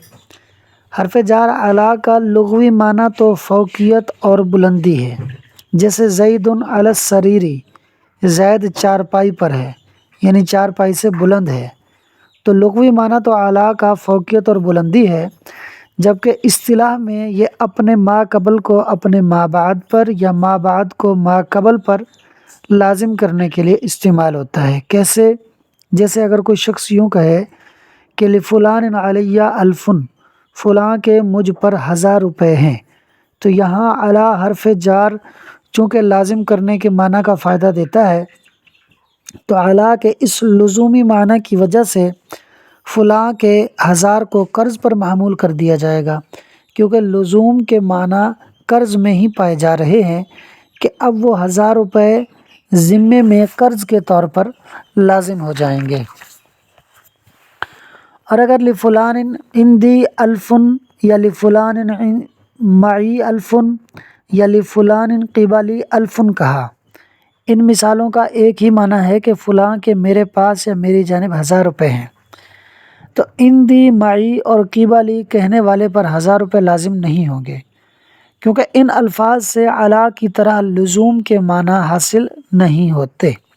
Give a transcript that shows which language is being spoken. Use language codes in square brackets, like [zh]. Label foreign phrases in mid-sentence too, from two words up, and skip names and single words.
[ur] حرف جار علا کا لغوی معنی تو فوقیت اور بلندی ہے، جیسے [ar] زید علی السریری، [ur] زید چارپائی پر ہے، یعنی چارپائی سے بلند ہے۔ تو لغوی معنی تو علا کا فوقیت اور بلندی ہے، جبکہ اصطلاح میں یہ اپنے ما قبل کو اپنے ما بعد پر یا ما بعد کو ما قبل پر لازم کرنے کے لیے استعمال ہوتا ہے۔ کیسے؟ جیسے اگر کوئی شخص یوں کہے کہ [ar] لفلان علیہ الفن، [ur] فلاں کے مجھ پر 1000 روپے ہیں، تو یہاں علی حرف جار چونکہ لازم کرنے کے معنی کا فائدہ دیتا ہے، تو علی کے اس لزومی معنی کی وجہ سے فلاں کے 1000 کو قرض پر محمول کر دیا جائے گا، کیونکہ لزوم کے معنی قرض میں ہی پائے جا رہے ہیں کہ اب وہ 1000 روپے ذمے میں قرض کے طور پر لازم ہو جائیں گے۔ اور اگر [ar] لفلان عندی الفن [ur] یا [ar] لفلان معی الفن [ur] یا [ar] لفلان قبلی الفن [ur] کہا، ان مثالوں کا ایک ہی معنی ہے کہ فلاں کے میرے پاس یا میری جانب 1000 روپے ہیں، تو عندی، معی اور قبلی کہنے والے پر 1000 روپے لازم نہیں ہوں گے، کیونکہ ان الفاظ سے علی کی طرح لزوم کے معنی حاصل نہیں ہوتے۔